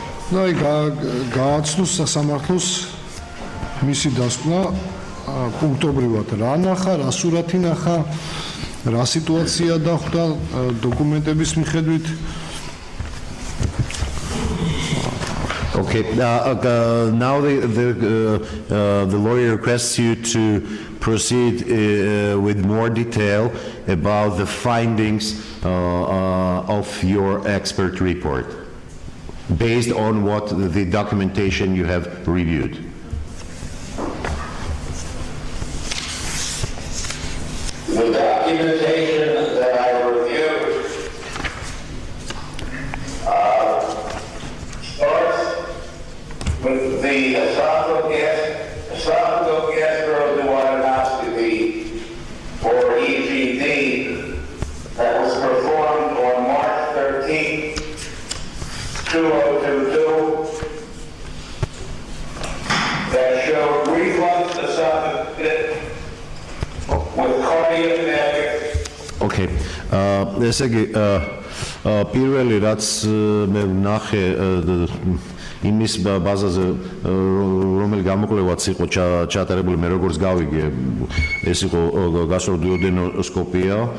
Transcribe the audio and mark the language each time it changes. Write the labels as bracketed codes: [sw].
[ka] და გააცნოს სასამართლოს მისი დასკვნა პუნქტობრივად რა ნახა, რა სურათი ნახა, რა სიტუაცია დახვდა დოკუმენტების მიხედვით. [en] Okay, now the lawyer requests you to proceed with more detail about the findings of your expert report, based on what the documentation you have reviewed. The documentation that I reviewed starts with the esophagogastroduodenoscopy, or EGD, that was performed on March 13th, 2022, that showed reflux esophagitis with cardiac. Okay. [ka] ესე იგი პირველი რაც მე ვნახე იმის ბაზაზე რომელი გამოკვლევაც იყო ჩატარებული მე როგორც გავიგე ეს იყო გასტროდუოდენოსკოპია.